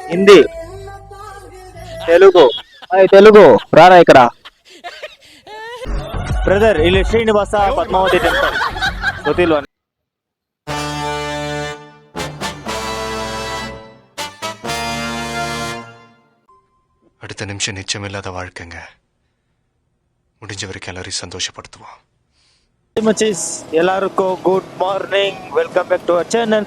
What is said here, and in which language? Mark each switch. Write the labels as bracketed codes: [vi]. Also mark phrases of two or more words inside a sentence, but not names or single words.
[te] హిందీ, తెలుగు. తెలుగు రారా ఇక్కడ. [kn] బ్రదర్ ಇಲ್ಲಿ ಶ್ರೀನಿವಾಸ ಪದ್ಮಾವತಿ ಟೆಂಪಲ್ ಗೊತ್ತಿಲ್ವಾ? [ta] அடுத்த நிமிஷம் நிச்சயமில்லாத வாழ்க்கைங்க. முடிஞ்ச வரைக்கும் எல்லாரையும் சந்தோஷப்படுத்துவோம். [en] எல்லாருக்கும் good morning, welcome back to our channel.